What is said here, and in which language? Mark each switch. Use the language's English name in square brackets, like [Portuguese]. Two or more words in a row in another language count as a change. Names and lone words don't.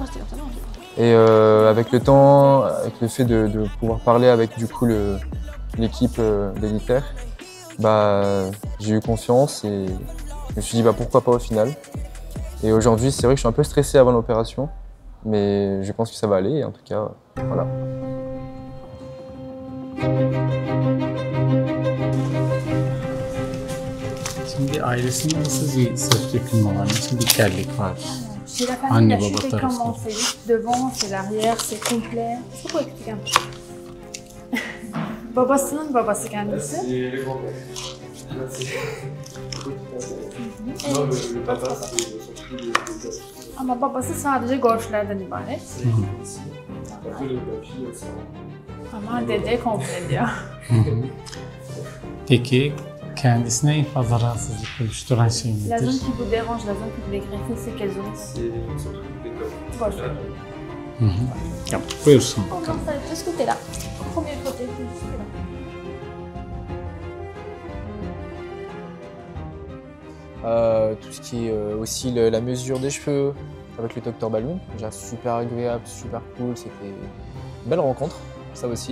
[French] Et avec le temps, avec le fait de pouvoir parler avec du coup l'équipe d'Elitaire, j'ai eu confiance et je me suis dit pourquoi pas au final. Et aujourd'hui, c'est vrai que je suis un peu stressé avant l'opération, mais je pense que ça va aller et en tout cas, voilà. [Turkish] Şimdi ailesinde nasıl bir saç dökülme var, nasıl bir terlik var? [French] Chez la famille, la chute est comment? C'est juste devant, c'est l'arrière, c'est complet. C'est quoi expliquer un peu? [Turkish] Babasının babası kendisi. [French] C'est le grand-père. Non, le papa, c'est surtout le [Turkish] Ama babası sadece golflerden ibaret. Ama dede komple diyor. Peki kendisine en fazla rahatsızlık oluşturan şey nedir? [French] La zone qui vous dérange, la zone qui vous dégreffe, c'est quelle zone? C'est surtout les Golf. [Turkish] Ya, buyursun [French] On [Turkish] bakalım. [French] va de ce côté-là. Premier côté, celui-là. Tout ce qui est aussi la mesure des cheveux avec le Dr Balloon, déjà super agréable, super cool, c'était une belle rencontre, ça aussi.